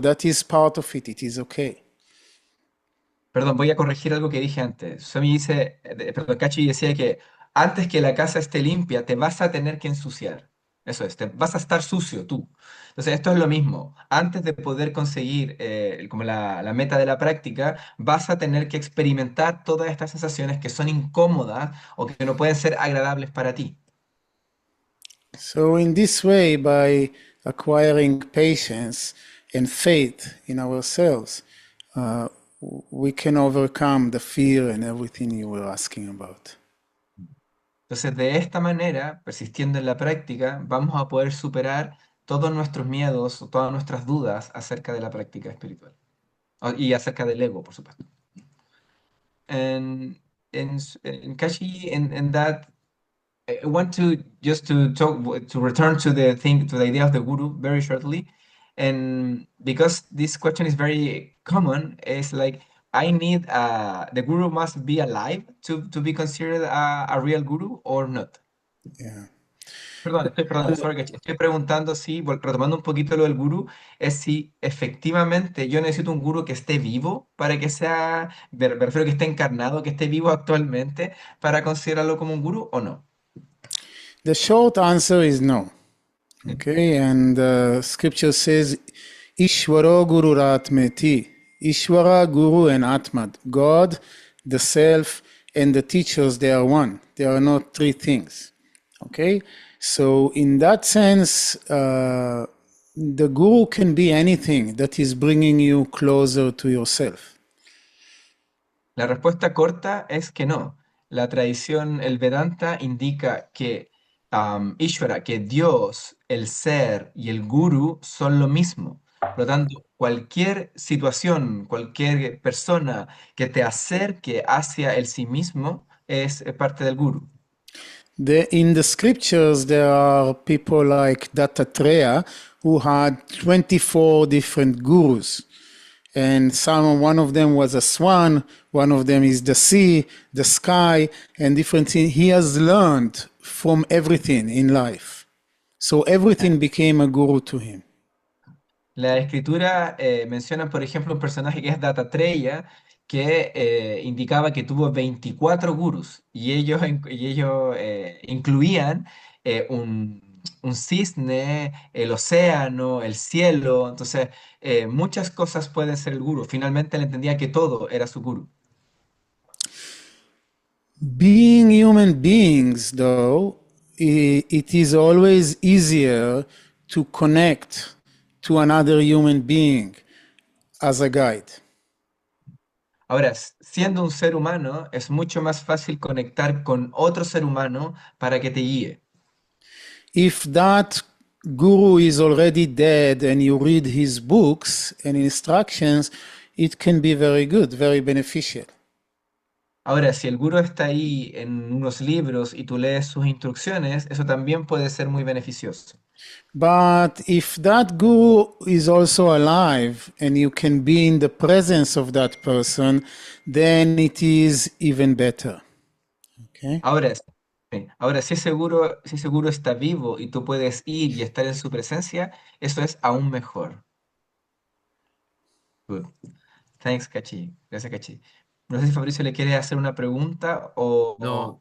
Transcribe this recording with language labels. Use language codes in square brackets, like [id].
[en] That is part of it. It is okay. [es] Perdón, voy a corregir algo que dije antes. Swami dice, perdón, Kachi decía que antes que la casa esté limpia, te vas a tener que ensuciar. Eso es, te vas a estar sucio tú. Entonces, esto es lo mismo. Antes de poder conseguir como la meta de la práctica, vas a tener que experimentar todas estas sensaciones que son incómodas o que no pueden ser agradables para ti. [en] So, in this way, by acquiring patience and faith in ourselves, we can overcome the fear and everything you were asking about. [es] Entonces, de esta manera, persistiendo en la práctica, vamos a poder superar todos nuestros miedos o todas nuestras dudas acerca de la práctica espiritual. Y acerca del ego, por supuesto. [en] And in Kashi, in that, I want to just to talk to return to the idea of the guru very shortly, and because this question is very common, it's like I need the guru must be alive to be considered a real guru or not. Yeah. [es] Perdón, sorry, que estoy preguntando si, retomando un poquito lo del gurú, es si efectivamente yo necesito un gurú que esté vivo para que sea, me refiero que esté encarnado, que esté vivo actualmente para considerarlo como un gurú o no. [en] The short answer is no. Okay, and scripture says, Ishwara Guru Ratmeti. Ishwara, Guru, and Atman. God, the self, and the teachers, they are one. They are not three things. Okay, so in that sense, the Guru can be anything that is bringing you closer to yourself. [es] La respuesta corta es que no. La tradición, el Vedanta indica que Ishvara, que Dios, el ser y el guru son lo mismo. Por lo tanto, cualquier situación, cualquier persona que te acerque hacia el sí mismo es parte del guru. [en] In the scriptures, there are people like Dattatreya who had 24 different gurus. And one of them was a swan, one of them is the sea, the sky, and different things. He has learned from everything in life. So everything became a guru to him. [es] La escritura menciona, por ejemplo, un personaje que es Dattatreya, que indicaba que tuvo 24 gurús y ellos incluían un cisne, el océano, el cielo. Entonces, muchas cosas pueden ser el gurú. Finalmente él entendía que todo era su gurú. [en] Being human beings, though, it is always easier to connect to another human being as a guide. [es] Ahora, siendo un ser humano, es mucho más fácil conectar con otro ser humano para que te guíe. [en] If that guru is already dead and you read his books and instructions, it can be very good, very beneficial. [es] Ahora, si el gurú está ahí en unos libros y tú lees sus instrucciones, eso también puede ser muy beneficioso. [en] But if that guru is also alive and you can be in the presence of that person, then it is even better. Okay? [es] Ahora, ahora si ese gurú está vivo y tú puedes ir y estar en su presencia, eso es aún mejor. [en] Good. Thanks, Cachi. [es] Gracias, Cachi. No sé si Fabricio le quiere hacer una pregunta No,